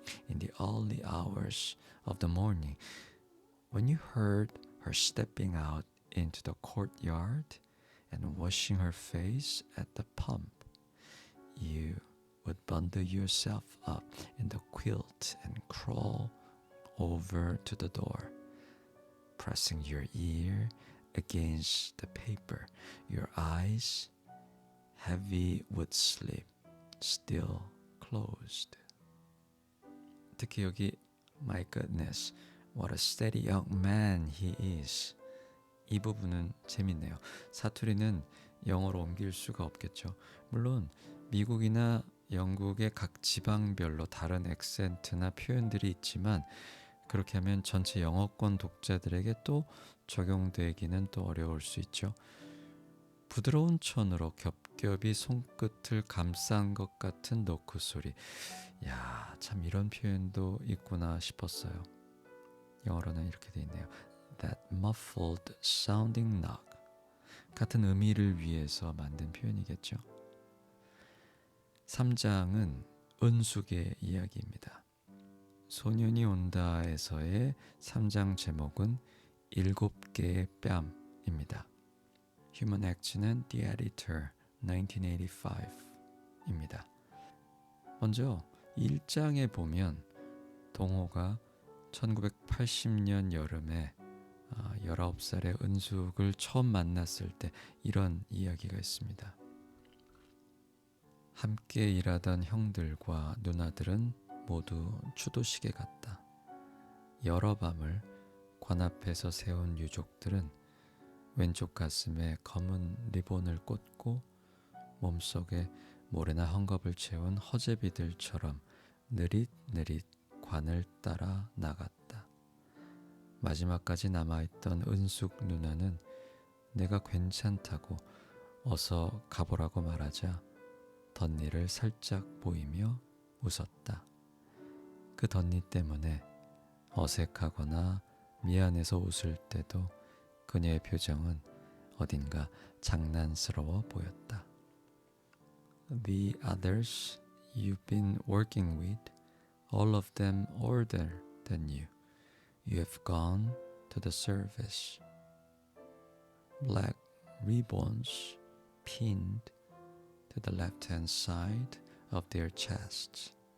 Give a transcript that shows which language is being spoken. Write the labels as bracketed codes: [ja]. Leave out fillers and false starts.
[en] In the early hours of the morning, when you heard her stepping out into the courtyard and washing her face at the pump, you would bundle yourself up in the quilt and crawl over to the door, pressing your ear against the paper, your eyes, heavy with sleep, still closed. [ko] 특히 여기 [en] My goodness, what a steady young man he is. [ko] 이 부분은 재밌네요. 사투리는 영어로 옮길 수가 없겠죠. 물론 미국이나 영국의 각 지방별로 다른 액센트나 표현들이 있지만 그렇게 하면 전체 영어권 독자들에게 또 적용되기는 또 어려울 수 있죠. 부드러운 천으로 겹겹이 손끝을 감싼 것 같은 노크 소리. 야, 참 이런 표현도 있구나 싶었어요. 영어로는 이렇게 돼 있네요. [en] That muffled sounding knock. [ko] 같은 의미를 위해서 만든 표현이겠죠. 3장은 은숙의 이야기입니다. 소년이 온다에서의 3장 제목은 7개의 뺨입니다. Human Action은 The Editor 1985입니다. 먼저 1장에 보면 동호가 1980년 여름에 19살의 은숙을 처음 만났을 때 이런 이야기가 있습니다. 함께 일하던 형들과 누나들은 모두 추도식에 갔다. 여러 밤을 관 앞에서 세운 유족들은 왼쪽 가슴에 검은 리본을 꽂고 몸속에 모래나 헝겊을 채운 허제비들처럼 느릿느릿 관을 따라 나갔다. 마지막까지 남아있던 은숙 누나는 내가 괜찮다고 어서 가보라고 말하자 덧니를 살짝 보이며 웃었다. 그 덧니 때문에 어색하거나 미안해서 웃을 때도 그녀의 표정은 어딘가 장난스러워 보였다. [en] The others you've been working with, all of them older than you. You have gone to the service. Black ribbons pinned to the left-hand side of their chests.